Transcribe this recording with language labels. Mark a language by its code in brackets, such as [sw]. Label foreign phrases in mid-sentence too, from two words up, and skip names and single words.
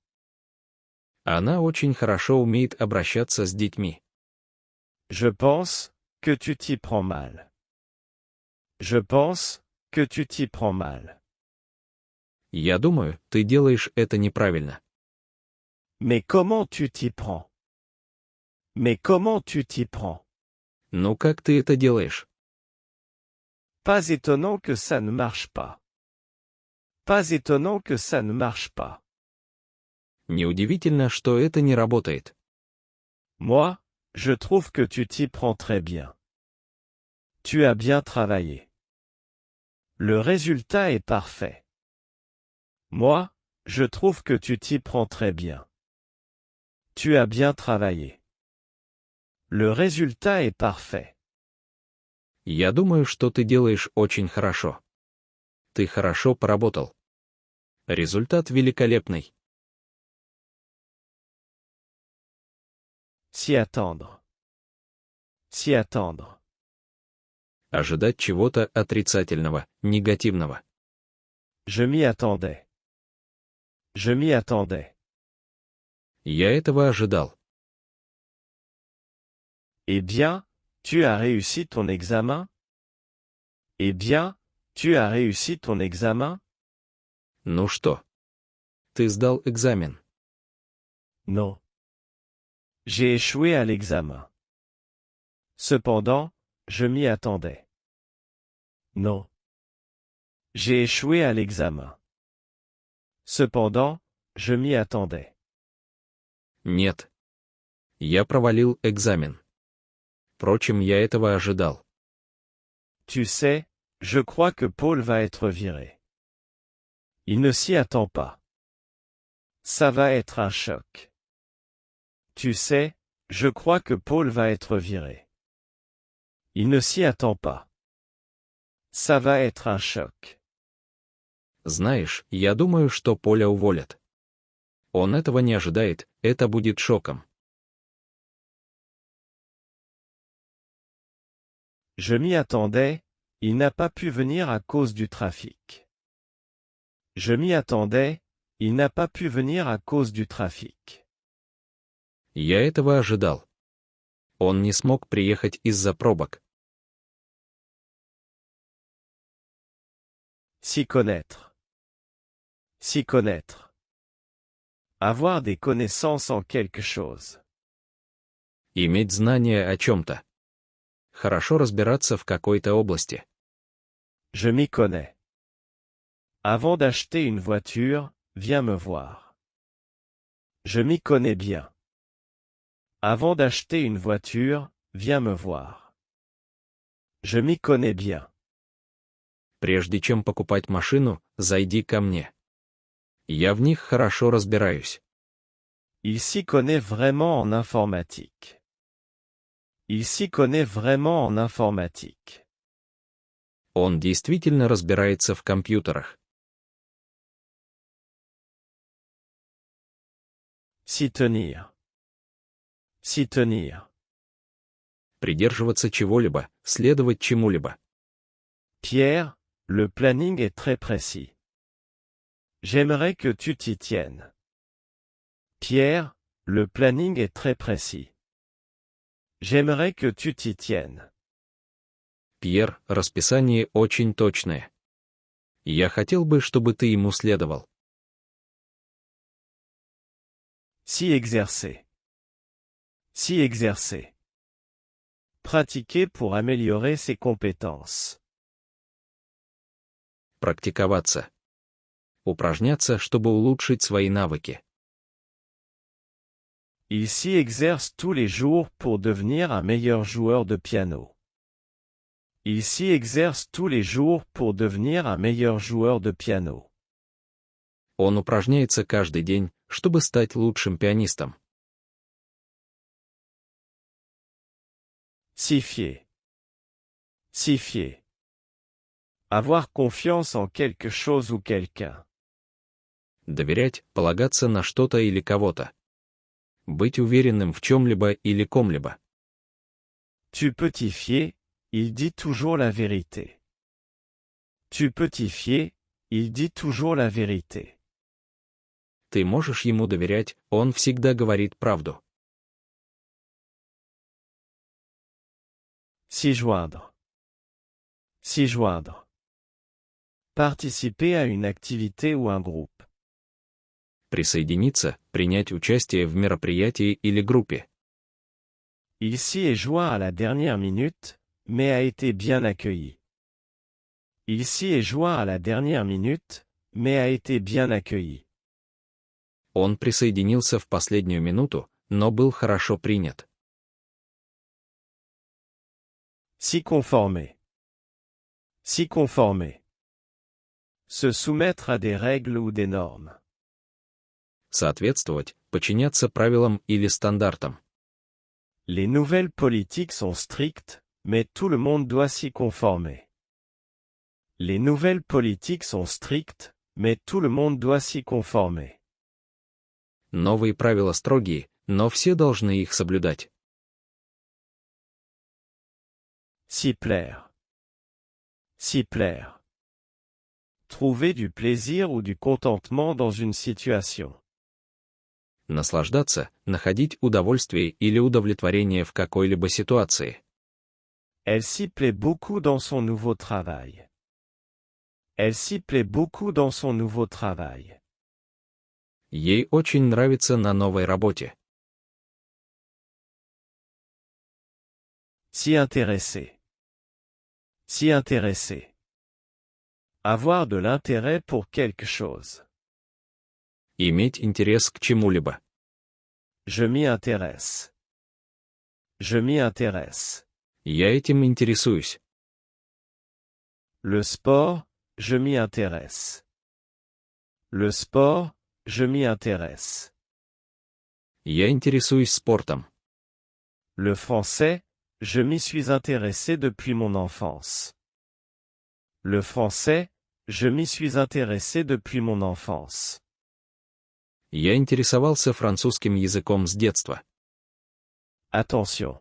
[ru] Она очень хорошо умеет обращаться с детьми. [fr] Je pense que tu t'y prends mal. Je pense que tu t'y prends mal. [ru] Я думаю, ты делаешь это неправильно. [fr] Mais comment tu t'y prends? Mais comment tu t'y prends? [ru] Ну как ты это делаешь? [fr] Pas étonnant que ça ne marche pas. Pas étonnant que ça ne marche pas. [ru] Неудивительно, что это не работает. [fr] Moi, je trouve que tu t'y prends très bien. Tu as bien travaillé. Le résultat est parfait. Moi, je trouve que tu t'y prends très bien. Tu as bien travaillé. Le résultat est parfait. [ru] Я думаю, что ты делаешь очень хорошо. Ты хорошо поработал. Результат великолепный. [fr] S'y attendre. S'y attendre. [ru] Ожидать чего-то отрицательного, негативного. [fr] Je m'y attendais. Je m'y attendais. [ru] Я этого ожидал. [fr] Eh bien, tu as réussi ton examen? Eh bien, tu as réussi ton examen? [ru] Ну что? Ты сдал экзамен. [fr] Non. J'ai échoué à l'examen. Cependant, je m'y attendais. Non. J'ai échoué à l'examen. Cependant, je m'y attendais. [ru] Нет. Я провалил экзамен. Впрочем, я этого ожидал. [fr] Tu sais, je crois que Paul va être viré. Il ne s'y attend pas. Ça va être un choc. Tu sais, je crois que Paul va être viré. Il ne s'y attend pas. ça va être un choc. [ru] Знаешь, я думаю, что Поля уволят. Он этого не ожидает, это будет шоком. [fr] Je m'y attendais, il n'a pas pu venir à cause du trafic. Je m'y attendais, il n'a pas pu venir à cause du trafic. [ru] Я этого ожидал. Он не смог приехать из-за пробок. [fr] S'y connaître. S'y connaître. Avoir des connaissances en quelque chose. [ru] Иметь знания о чем-то. Хорошо разбираться в какой-то области. [fr] Je m'y connais. Avant d'acheter une voiture, viens me voir. Je m'y connais bien. Avant d'acheter une voiture, viens me voir. Je m'y connais bien. [ru] Прежде чем покупать машину, зайди ко мне. Я в них хорошо разбираюсь. [fr] Il s'y connaît vraiment en informatique. Il s'y connaît vraiment en informatique. [ru] Он действительно разбирается в компьютерах. [fr] S'y tenir. S'y tenir. [ru] Придерживаться чего-либо, следовать чему-либо. [fr] Pierre, le planning est très précis. J'aimerais que tu t'y tiennes. Pierre, le planning est très précis. J'aimerais que tu t'y tiennes. [ru] Пьер, расписание очень точное. Я хотел бы, чтобы ты ему следовал. [fr] S'y exercer. S'y exercer. Pratiquer pour améliorer ses compétences. [ru] Практиковаться. Упражняться, чтобы улучшить свои навыки. [fr] Il s'y exerce tous les jours pour devenir un meilleur joueur de piano. Il s'y exerce tous les jours pour devenir un meilleur joueur de piano. [ru] Он упражняется каждый день, чтобы стать лучшим пианистом. [fr] S'y fier. S'y fier. Avoir confiance en quelque chose ou quelqu'un. [ru] Доверять, полагаться на что-то или кого-то. Быть уверенным в чем-либо или ком-либо. [fr] Tu peux t'y fier, il dit toujours la vérité. Tu peux t'y fier, il dit toujours la vérité. [ru] Ты можешь ему доверять, он всегда говорит правду. [fr] S'y joindre. S'y joindre. Participer à une activité ou un groupe. [ru] Присоединиться, принять участие в мероприятии или группе. [fr] Il s'y est joint à la dernière minute, mais a été bien accueilli. Il s'y est joint à la dernière minute, mais a été bien accueilli. [ru] Он присоединился в последнюю минуту, но был хорошо принят. [fr] S'y conformer. S'y conformer. Se soumettre à des règles ou des normes. [ru] Соответствовать, подчиняться правилам или стандартам. [fr] Les nouvelles politiques sont strictes, mais tout le monde doit s'y conformer. Les nouvelles politiques sont strictes, mais tout le monde doit s'y conformer. [ru] Новые правила строгие, но все должны их соблюдать. [fr] S'y plaire. S'y plaire. Trouver du plaisir ou du contentement dans une situation. [ru] Наслаждаться, находить удовольствие или удовлетворение в какой-либо ситуации. [fr] Elle s'y plaît beaucoup dans son nouveau travail. Elle s'y plaît beaucoup dans son nouveau travail. [ru] Ей очень нравится на новой работе. [fr] S'y intéresser. S'y intéresser. Avoir de l'intérêt pour quelque chose. [ru] Иметь интерес к чему-либо. [fr] Je m'y intéresse. Je m'y intéresse. [ru] Я этим интересуюсь. [fr] Le sport, je m'y intéresse. Le sport, je m'y intéresse. [ru] Я интересуюсь спортом. [fr] Le français, je m'y suis intéressé depuis mon enfance. Le français, je m'y suis intéressé depuis mon enfance. [ru] Я интересовался французским языком с детства. [fr] Attention.